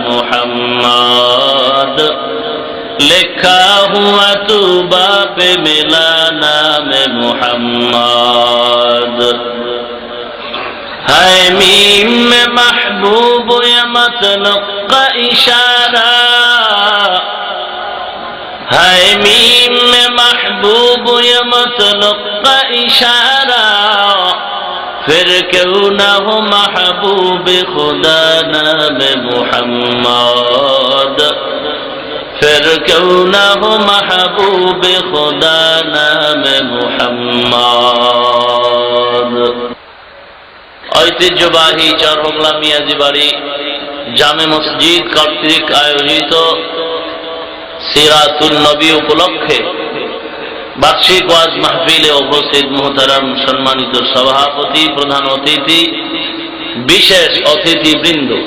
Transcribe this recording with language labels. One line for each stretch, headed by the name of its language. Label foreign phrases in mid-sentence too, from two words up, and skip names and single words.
Urdu: محمد لکھا ہوا تو باپ ملا نام محمد ہے میم میں محبوب یا مطلق کا اشارہ ہے میم میں محبوب یا مطلق کا اشارہ پھر کیوں نہ ہو محبوب خدا نام محمد پھر کیوں نہ ہو محبوب خدا نام محمد
Bangla: ঐতিহ্যবাহী চরমোগলা মিয়াজি বাড়ি জামে মসজিদ কর্তৃক আয়োজিত সিরাতুন নবী উপলক্ষে বার্ষিক ওয়াজ মাহফিলে উপস্থিত মুহতারাম সম্মানিত সভাপতি প্রধান অতিথি বিশেষ অতিথিবৃন্দ